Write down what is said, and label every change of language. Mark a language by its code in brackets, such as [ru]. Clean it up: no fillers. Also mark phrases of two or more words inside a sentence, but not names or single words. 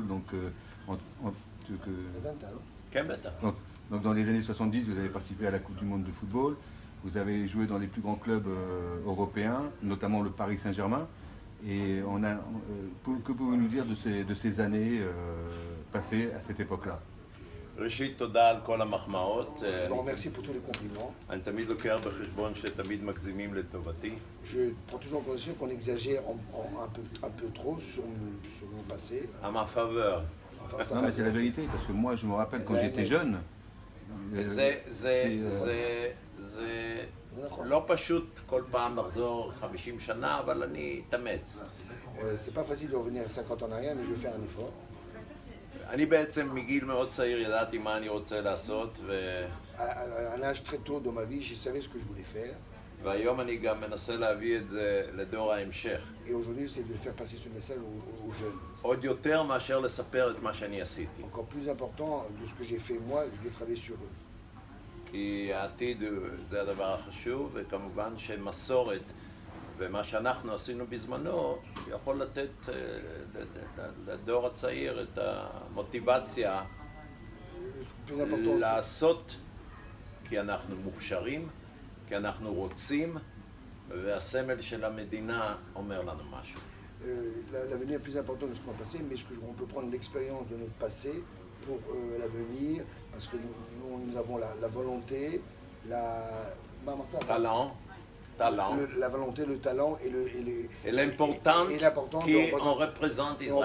[fr] Donc, donc dans les années 70, vous avez participé à la Coupe du Monde de football. Vous avez joué dans les plus grands clubs européens, notamment le Paris Saint-Germain. Et que pouvez-vous nous dire de ces années passées à cette époque-là? [he] ראשית, תודה על כל המחמאות. [fr] Je vous remercie pour tous les compliments. [he] אני תמיד לוקח בחשבון שתמיד מגזימים לטובתי. [fr] Je prends toujours en considération qu'on exagère un peu trop sur mon passé. À ma faveur. Enfin, non, mais c'est la vérité, parce que moi, je me rappelle quand j'étais jeune. [he] זה לא פשוט כל פעם לחזור 50 שנה, אבל אני אתאמץ. [fr] C'est pas facile de revenir 50 ans en arrière, mais je vais faire un effort. [he] אני בעצם מגיל מאוד צעיר ידעתי מה אני רוצה לעשות [fr] À un âge très tôt dans ma vie, je savais ce que je voulais faire. [he] והיום אני גם מנסה להביא את זה לדור ההמשך. [fr] Et aujourd'hui, c'est de faire passer ce message aux jeunes. [he] עוד יותר מאשר לספר את מה שאני עשיתי. [fr] Encore plus important de ce que j'ai fait moi, je dois travailler sur eux. [he] כי העתיד זה הדבר החשוב, וכמובן שמסורת ומה שאנחנו עשינו בזמנו יכול לתת לדור הצעיר את המוטיבציה לעשות, כי אנחנו מוכשרים, כי אנחנו רוצים, והסמל של המדינה אומר לנו משהו. [fr] L'avenir est plus important de ce qu'on a passé, mais on peut prendre l'expérience de notre passé pour l'avenir, parce que nous avons la volonté, la volonté, le talent et l'important qu'on représente Israël.